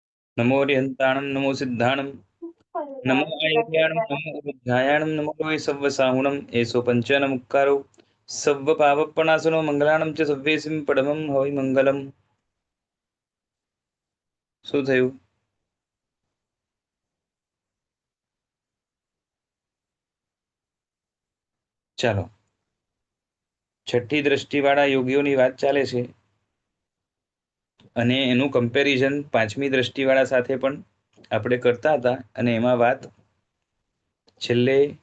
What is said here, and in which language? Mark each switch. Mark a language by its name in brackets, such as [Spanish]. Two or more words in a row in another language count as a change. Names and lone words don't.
[Prakrit languages] नमो रिहन्ताणं नमो सिद्धाणं नमो आयुर्याणं नमो बुद्धायाणं नमो वै सव्वसाहुणं एषो पञ्चनमुक्कारो सव्वपापप्रणाशनो મંગલાણં ચ સવ્યેસિમ પડમં હવિ મંગલમ। [Gujarati] શું થયું? ચાલો, છઠ્ઠી દ્રષ્ટિવાળા યોગીઓની વાત ચાલે છે અને એનું કમ્પેરિઝન પાંચમી દ્રષ્ટિવાળા સાથે પણ આપણે કરતા હતા અને એમાં વાત છેલ્લે